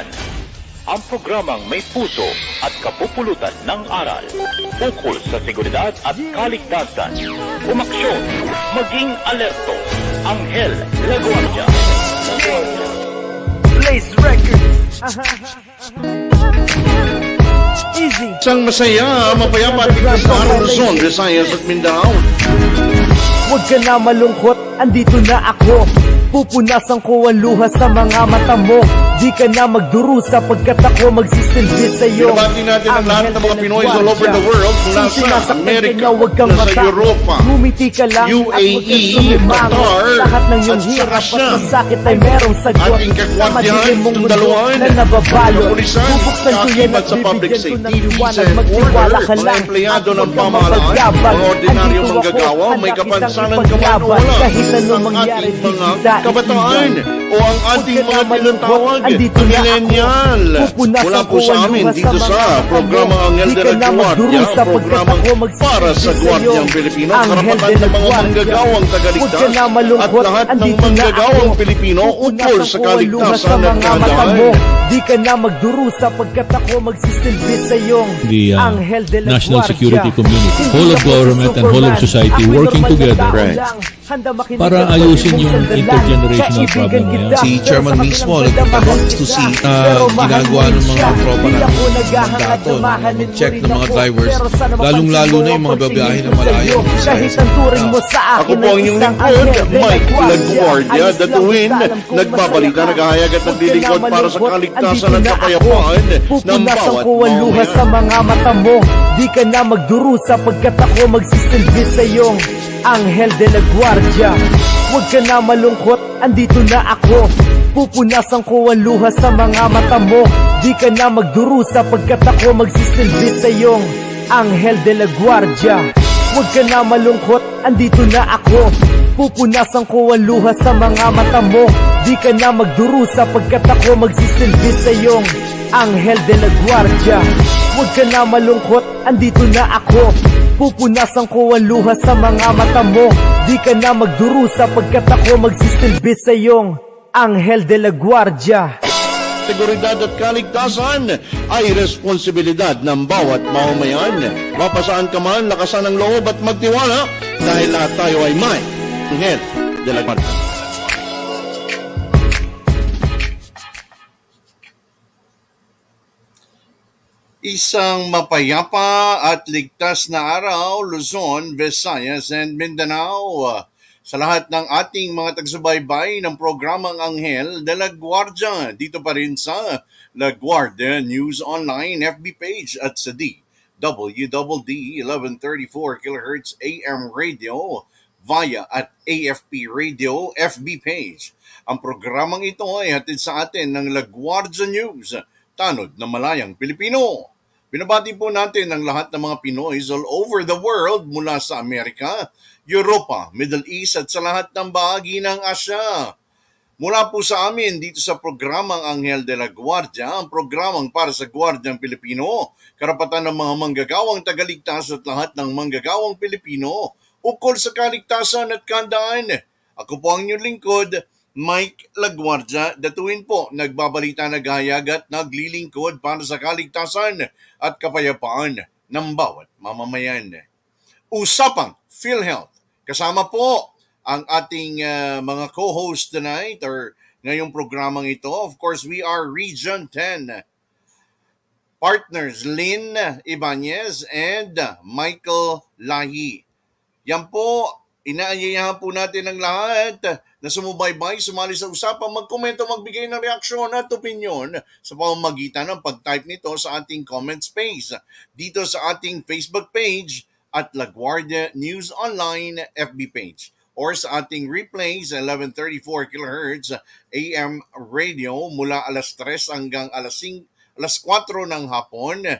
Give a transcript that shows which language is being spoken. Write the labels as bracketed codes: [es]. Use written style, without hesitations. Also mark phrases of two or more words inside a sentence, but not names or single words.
[tl] Ang programang may puso at kapupulutan ng aral ukol sa seguridad at kaligtasan. Umaksyon, maging alerto. Anghel de la Guardia. Blaze Records. Easy. Isang masaya, mapayapa at ligtas na araw na Luzon, Visayas at Mindanao. Huwag ka na malungkot, andito na ako. Pupunasan ko ang luha sa mga mata mo. Di ka na magdurusa pagkat ako magsisilbi sa'yo. Binabati natin ang lahat ng mga Pinoy [en] all over the world [tl] mula sa Amerika, nasa Europa, Ngumiti ka lang UAE, Qatar, lahat ng iyong at sa hirap at Russia. masakit ay merong sagot. Ating kakwartihan, Sa madilim mong mundo tundaluhan, na nababalo. kapulisan, Bubuksan ko yan at kakibat sa public bibigyan ko ng safety, liwanag. [en] peace and [tl] Magtiwala order, ka mga lang empleyado at ng huwag kang pamahalaan, mapagyabang. mga ordinaryong Andito ako, manggagawa, may handa kapansanan kitang ka man o ipaglaban. wala, Kahit anong ang mangyari, ating mga di kita kabataan iiwan. o ang ating Huwag ka mga na malungkot, tinatawag andito na na ako. millennial. Pupunasan Mula po ko sa ang amin luha dito sa sa mga programa mata mo. Anghel Di de ka la na Guardia, magdurusa pagkat programang ako magsisilbi para sa sa'yo. Gwardyang Pilipino, Anghel karapatan de la ng mga Guardia. manggagawang Huwag tagaligtas ka na at malungkot, lahat ng andito na manggagawang ako. Pilipino ukol Pupunasan sa ko ang luha sa kaligtasan at mga mata kahandaan. mo. Di ka na magdurusa pagkat ako magsisilbi sa'yo. The Anghel de la national Guardia. [en] security community, [tl] Hindi [en] whole of [tl] ako si [en] government and whole of [tl] Superman. society Ako'y working normal na together tao Right. lang. Handa makinig para at ayusin pwede yung mong sandalan. intergenerational Kaibigan problem na yan. kita, Si pero Chairman sa mismo kabilang nagpunta banda, doon [en] to see [tl] pero mahal ginagawa mo ng rin mga siya. tropa Di ng ako naghahangad mandato na na mahalin mo mag-check rin ng mga ako. drivers, Pero sana lalong-lalo mapansin na yung mo mga ang babiyahe na pagtingin ko malayo. sa'yo. Kahit ang turing mo sa Ako akin po ang ay inyong isang lingkod, Anghel de la Mike Guardia. Laguardia, Ayos lang, datuin, basta alam kong nagbabalita, masaya ka. naghahayag at Huwag ka naglilingkod na para sa malungkot, kaligtasan andito at na ako. kapayapaan ng Pupunasan bawat ko ang luha sa mamamayan. mga mata mo. Di ka na magdurusa pagkat ako magsisilbi sa'yo. Anghel de la Guardia. Huwag ka na malungkot, andito na ako. Pupunasan ko ang luha sa mga mata mo. Di ka na magdurusa pagkat ako magsisilbi sa'yo. Anghel de la Guardia. Huwag ka na malungkot, andito na ako. Pupunasan ko ang luha sa mga mata mo. Di ka na magdurusa pagkat ako magsisilbi sa'yo. Anghel de la Guardia. Huwag ka na malungkot, andito na ako. Pupunasan ko ang luha sa mga mata mo. Di ka na magdurusa pagkat ako magsisilbi sa iyong Anghel de la Guardia. Seguridad at kaligtasan ay responsibilidad ng bawat mamamayan. Mapasaan ka man, lakasan ang loob at magtiwala dahil lahat tayo ay may Anghel de la Guardia. Isang mapayapa at ligtas na araw, Luzon, Visayas, and Mindanao. Sa lahat ng ating mga tagsubaybay ng programang Anghel de la Guardia, dito pa rin sa La Guardia News Online FB page at sa DWDD 1134 kHz AM radio via at AFP Radio FB page. Ang programang ito ay hatid sa atin ng La Guardia News, tanod na malayang Pilipino. Binabati po natin ang lahat ng mga Pinoys [en] all over the world [tl] mula sa Amerika, Europa, Middle East at sa lahat ng bahagi ng Asya. Mula po sa amin dito sa programang Anghel de la Guardia, ang programang para sa Guardiang Pilipino, karapatan ng mga manggagawang tagaligtas at lahat ng manggagawang Pilipino ukol sa kaligtasan at kahandaan. Ako po ang inyong lingkod, Mike Laguardia, DATUIN po, nagbabalita, naghahayag at naglilingkod para sa kaligtasan at kapayapaan ng bawat mamamayan. Usapang Philhealth. Kasama po ang ating mga [en] co-host tonight or [tl] ngayong programang ito. [en] Of course, we are Region 10 partners Lynn YBANEZ and Michael Lahi. [tl] Yan po, inaanyayahan po natin ang lahat na sumubaybay, sumali sa usapang, magkomento, magbigay ng reaksyon at opinyon sa pamamagitan ng pag-type nito sa ating [en] comment space [tl] dito sa ating Facebook page at La Guardia News Online FB page or sa ating replays 1134 kHz AM radio mula alas 3 hanggang alas 4 ng hapon